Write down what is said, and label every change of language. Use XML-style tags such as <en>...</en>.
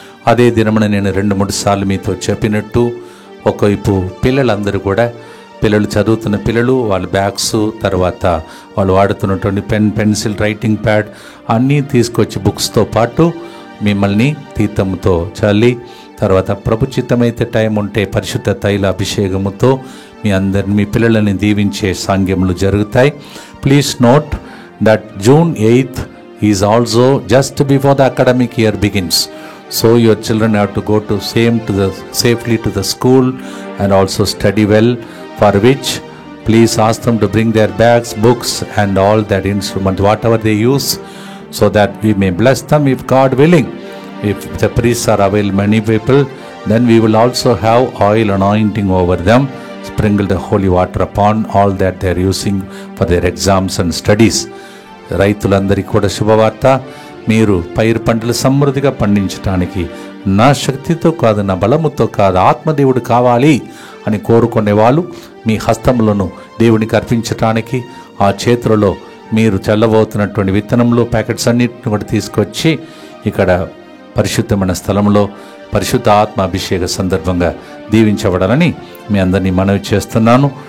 <te>అదే దినమున నేను 2-3 సార్లు మీతో చెప్పినట్టు ఒకవైపు పిల్లలందరూ కూడా పిల్లలు చదువుతున్న పిల్లలు వాళ్ళ బ్యాగ్స్, తర్వాత వాళ్ళు వాడుతున్నటువంటి పెన్సిల్, రైటింగ్ ప్యాడ్ అన్నీ తీసుకొచ్చి బుక్స్తో పాటు మిమ్మల్ని తీర్థముతో చల్లి, తర్వాత ప్రభుచిత్తమైతే టైం ఉంటే పరిశుద్ధ తైల అభిషేకముతో మీ పిల్లలని దీవించే సాంగ్యములు జరుగుతాయి.</te> <en>Please note that June 8th is also just before the academic year begins. So your children have to go to safely to the school and also study well, for which please ask them to bring their bags, books and all that instrument, whatever they use, so that we may bless them if God willing. If the priests are available, many people, then we will also have oil anointing over them, sprinkle the holy water upon all that they are using for their exams and studies.</en> <te>రైతులందరికీ కూడా శుభవార్త. మీరు పైరు పంటలు సమృద్ధిగా పండించడానికి నా శక్తితో కాదు, నా బలముతో కాదు, ఆత్మదేవుడు కావాలి అని కోరుకునే వాళ్ళు మీ హస్తములను దేవునికి అర్పించటానికి ఆ చేతులలో మీరు చల్లబోతున్నటువంటి విత్తనంలో ప్యాకెట్స్ అన్నిటిని కూడా తీసుకొచ్చి ఇక్కడ పరిశుద్ధమైన స్థలంలో పరిశుద్ధ ఆత్మ అభిషేక సందర్భంగా దీవించబడాలని మీ అందరినీ మనవి చేస్తున్నాను.</te>